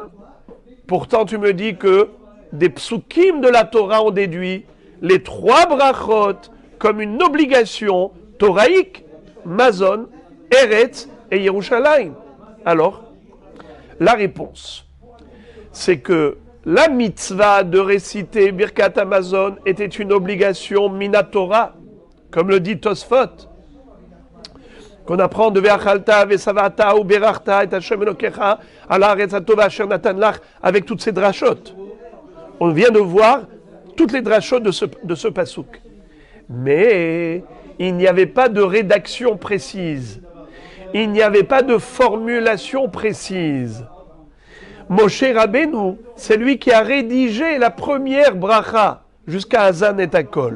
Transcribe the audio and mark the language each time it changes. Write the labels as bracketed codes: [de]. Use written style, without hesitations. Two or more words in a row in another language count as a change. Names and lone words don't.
[fr] Pourtant tu me dis que des psukim de la Torah ont déduit les 3 brachot comme une obligation toraïque, Mazon, Eretz et Yerushalayim. Alors, la réponse, c'est que la mitzvah de réciter [he] ברכת המזון [fr] était une obligation minatora, comme le dit Tosfot, qu'on apprend de [he] ואכלת, ושבעת, וברכת, את השם אלוקיך, על הארץ הטובה אשר נתן לך, [fr] avec toutes ces drachot. On vient de voir toutes les drachot de ce pasouk. Mais il n'y avait pas de rédaction précise. Il n'y avait pas de formulation précise. Moshe Rabbeinu, c'est lui qui a rédigé la première bracha jusqu'à [he] הזן את הכל.